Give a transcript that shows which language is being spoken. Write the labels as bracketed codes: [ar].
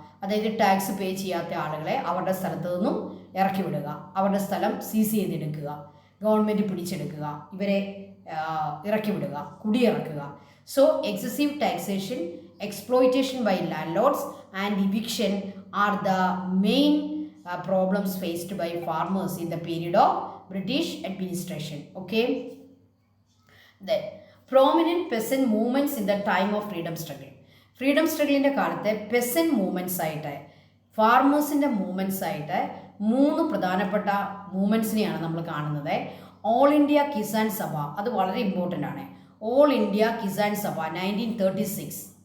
[ml] അതായത് ടാക്സ് പേ ചെയ്യാത്ത ആളുകളെ അവരുടെ സ്ഥലത്ത് നിന്നും ഇറക്കി വിടുക, അവരുടെ സ്ഥലം സീസ് ചെയ്തെടുക്കുക, ഗവൺമെൻറ് പിടിച്ചെടുക്കുക, ഇവരെ ഇറക്കി വിടുക, കുടിയിറക്കുക. [en] So excessive taxation, exploitation by landlords and eviction are the main problems faced by farmers in the period of British administration. Okay. Then prominent peasant movements in the time of freedom struggle. [ml] Freedom സ്ട്രഗിളിൻ്റെ കാലത്തെ peasant movements ആയിട്ട്, ഫാർമേഴ്സിൻ്റെ movements ആയിട്ട് 3 പ്രധാനപ്പെട്ട മൂവ്മെൻറ്റ്സിനെയാണ് നമ്മൾ കാണുന്നത്. All India Kisan Sabha, അത് വളരെ important ആണ്. All India Kisan Sabha 1936.